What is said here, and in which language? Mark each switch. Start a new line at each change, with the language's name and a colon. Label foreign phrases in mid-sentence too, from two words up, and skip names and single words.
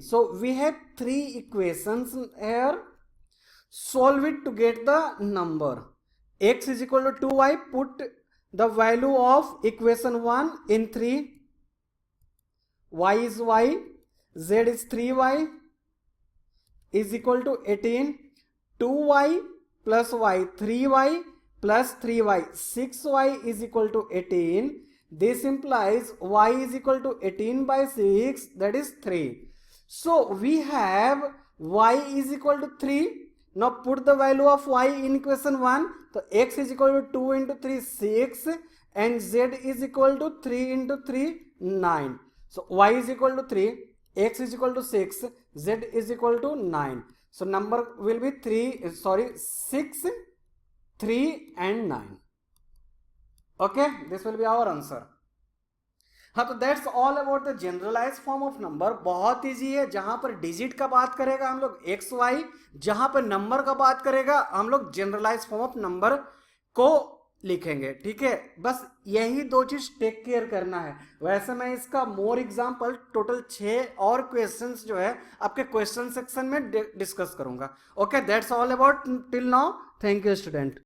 English: So we have 3 equations here. Solve it to get the number. X is equal to 2y, put the value of equation 1 in 3, y is y, z is 3y is equal to 18, 2y plus y 3y plus 3y 6y is equal to 18. This implies y is equal to 18 by 6, that is 3. So we have y is equal to 3. Now put the value of y in equation 1. So x is equal to 2 into 3, 6, and z is equal to 3 into 3, 9. So y is equal to 3, x is equal to 6, z is equal to 9. So number will be 6, 3 and 9. Okay, this will be our answer.
Hindi: हाँ, तो
English: that's all about the generalize form of number.
Hindi: बहुत इजी है, जहां पर डिजिट का बात करेगा हम लोग एक्स वाई, जहां पर नंबर का बात करेगा हम लोग
English: generalize form of number
Hindi: को लिखेंगे। ठीक है, बस यही दो चीज
English: take care
Hindi: करना है। वैसे मैं इसका
English: more example
Hindi: टोटल 6 और क्वेश्चंस जो है आपके क्वेश्चन सेक्शन में डिस्कस करूंगा।
English: okay, that's all about till now. thank you student.